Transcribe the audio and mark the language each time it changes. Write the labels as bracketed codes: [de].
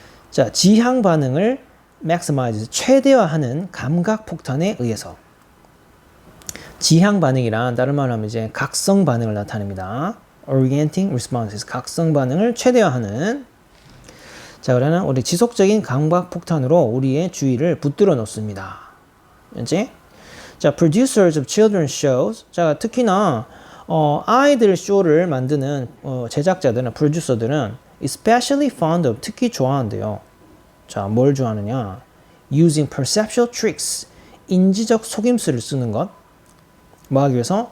[ko] 자, 지향 반응을 maximizes, 최대화하는 감각 폭탄에 의해서. 지향 반응이란 다른 말로 하면 이제 각성 반응을 나타냅니다. orienting responses, 각성 반응을 최대화하는. 자, 그러면 우리 지속적인 감각 폭탄으로 우리의 주의를 붙들어 놓습니다. 그렇지? [en] 자, producers of children's shows. [ko] 자, 특히나 아이들 쇼를 만드는 제작자들은, 프로듀서들은 [en] especially fond of, [ko] 특히 좋아한대요. 자, 뭘 좋아하느냐? [en] using perceptual tricks, [ko] 인지적 속임수를 쓰는 것. 뭐 하기 위해서?